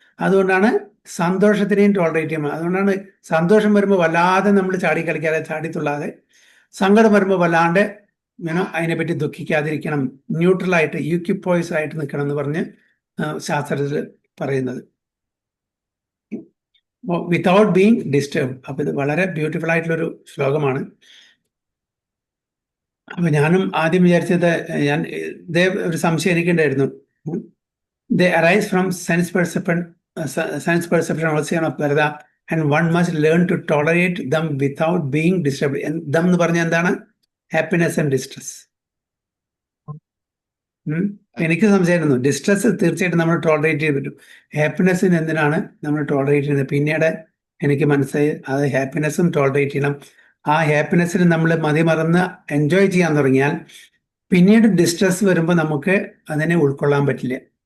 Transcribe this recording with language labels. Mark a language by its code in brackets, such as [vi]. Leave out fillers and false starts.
[ml] അതുകൊണ്ടാണ് സന്തോഷത്തിനെയും ടോളറേറ്റ് ചെയ്യുന്നത്. അതുകൊണ്ടാണ് സന്തോഷം വരുമ്പോൾ വല്ലാതെ നമ്മൾ ചാടിക്കളിക്കാതെ, ചാടിത്തുള്ളാതെ, സങ്കടം വരുമ്പോൾ വല്ലാണ്ട് അതിനെപ്പറ്റി ദുഃഖിക്കാതിരിക്കണം, ന്യൂട്രലായിട്ട് യൂക്യുപ്പോയ്സ് ആയിട്ട് നിൽക്കണം എന്ന് പറഞ്ഞ് ശാസ്ത്രത്തിൽ പറയുന്നത്, [en] Without being disturb. [ml] അപ്പൊ ഇത് വളരെ ബ്യൂട്ടിഫുൾ ആയിട്ടുള്ളൊരു ശ്ലോകമാണ്. അപ്പൊ ഞാനും ആദ്യം വിചാരിച്ചത്, ഇതേ ഒരു സംശയം എനിക്കുണ്ടായിരുന്നു. [en] They arise from sense perception also of Varda, and one must learn to tolerate them without being disturbed. Them [ml] എന്ന് പറഞ്ഞാൽ എന്താണ്? [en] Happiness and distress. [ml] എനിക്ക് സംശയമായിരുന്നു. ഡിസ്ട്രെസ് തീർച്ചയായിട്ടും നമ്മൾ ടോളറേറ്റ് ചെയ്ത് പറ്റും, ഹാപ്പിനെസ്സിന് എന്തിനാണ് നമ്മൾ ടോളറേറ്റ് ചെയ്യുന്നത്? പിന്നീട് എനിക്ക് മനസ്സിലായി, അത് ഹാപ്പിനെസ്സും ടോളറേറ്റ് ചെയ്യണം. ആ ഹാപ്പിനെസ്സിന് നമ്മൾ മതിമറന്ന് എൻജോയ് ചെയ്യാൻ തുടങ്ങിയാൽ പിന്നീട് ഡിസ്ട്രെസ് വരുമ്പോൾ നമുക്ക് അതിനെ ഉൾക്കൊള്ളാൻ പറ്റില്ല.